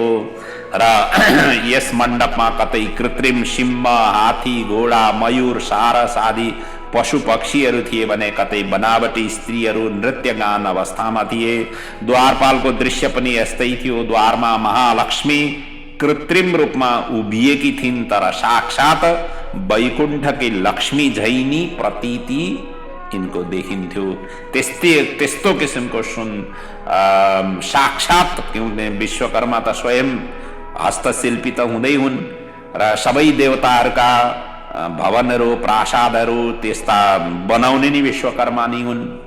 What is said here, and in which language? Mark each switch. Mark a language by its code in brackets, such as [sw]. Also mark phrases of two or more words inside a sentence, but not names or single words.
[ne] र यस मण्डपमा कतै कृत्रिम सिंह, हात्ती, घोडा, मयूर, सारस आदि पशु पक्षीहरू थिए भने कतै बनावटी स्त्रीहरू नृत्य गान अवस्थामा थिए। द्वारपालको दृश्य पनि यस्तै थियो। द्वारमा महालक्ष्मी कृत्रिम रूपमा उभिएकी थिइन्, तर साक्षात वैकुण्ठकी लक्ष्मी झैनी प्रतीति इनको देखिन्थ्यो। त्यस्तो किसिमको साक्षात क्योंकि विश्वकर्मा त स्वयं हस्तशिल्पी त हुँदै हुन् र सबै देवताहरूका भवनहरू, प्रासादहरू त्यस्ता बनाउने नि विश्वकर्मा नै हुन्।